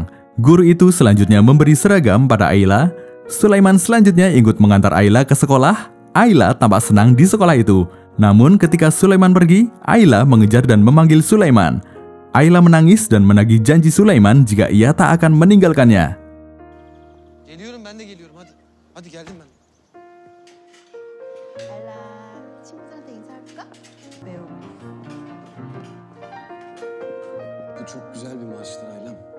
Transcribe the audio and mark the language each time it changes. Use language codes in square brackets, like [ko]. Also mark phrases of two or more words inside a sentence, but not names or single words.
[id] Guru itu selanjutnya memberi seragam pada Ayla. Sulaiman selanjutnya ikut mengantar Ayla ke sekolah. Ayla tampak senang di sekolah itu. Namun ketika Sulaiman pergi, Ayla mengejar dan memanggil Sulaiman. Ayla menangis dan menagih janji Sulaiman jika ia tak akan meninggalkannya. [tr] Geliyorum, ben de geliyorum, hadi. Hadi geldim ben. [ko] 알라, 친구들한테 인사할까? 왜요? [tr] Bu çok güzel bir maçtır Aylem.